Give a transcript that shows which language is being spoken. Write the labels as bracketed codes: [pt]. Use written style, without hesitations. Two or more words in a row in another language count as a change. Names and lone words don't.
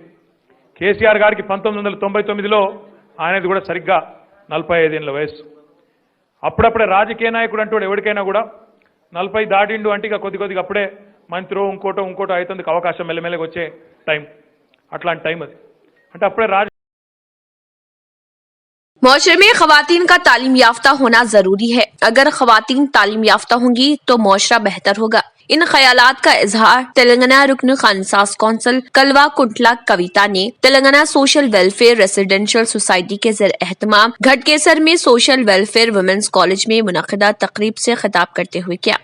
[te] కేసీఆర్ గారికి 1999లో ఆయనది కూడా సరిగ్గా 45 ఏళ్ళ వయసు. అప్పుడప్పుడే రాజకీయ నాయకుడు అంటూ ఎవరికైనా కూడా 40 దాటిండు అంటే ఇక కొద్దిగా అప్పుడే మంత్రో ఇంకోటో అవుతుంది అవకాశం మెల్లమెల్లగా వచ్చే టైం. అట్లాంటి టైం అది. అంటే అప్పుడే [ur] معاشرے میں خواتین کا تعلیم یافتہ ہونا ضروری ہے. اگر خواتین تعلیم یافتہ ہوں گی تو معاشرہ بہتر ہوگا. ان خیالات کا اظہار تلنگانہ رکن خانساز کونسل کلوا کنٹلا کویتا نے تلنگانہ سوشل ویلفیئر ریزیڈینشل سوسائٹی کے زیر اہتمام گھٹکیسر میں سوشل ویلفیئر ویمنز کالج میں منعقدہ تقریب سے خطاب کرتے ہوئے کیا.